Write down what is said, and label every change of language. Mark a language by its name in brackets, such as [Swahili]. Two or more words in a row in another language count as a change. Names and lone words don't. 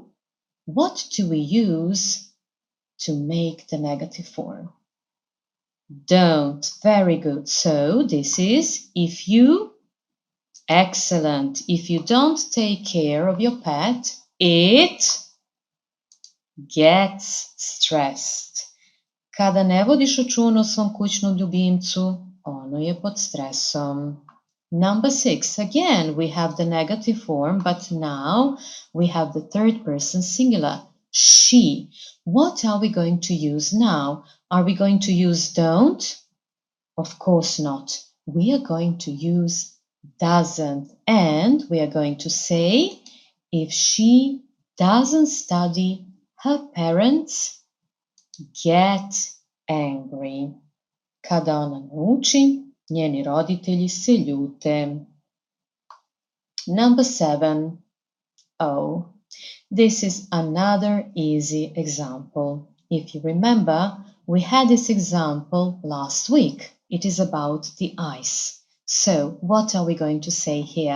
[English] What do we use to make the negative form? Don't. Very good. So, this is if you. Excellent. If you don't take care of your pet, it gets stressed. [Serbian] Kada ne vodiš računa o svom kućnom ljubimcu, ono je pod stresom. [English] Number 6. Again, we have the negative form, but now we have the third person singular. She. What are we going to use now? Are we going to use don't? Of course not. We are going to use doesn't, and we are going to say if she doesn't study, her parents get angry. [Serbian] Kada ona ne uči, njeni roditelji se ljute. [English] Number 7. Oh, this is another easy example. If you remember, we had this example last week. It is about the ice. So, what are we going to say here?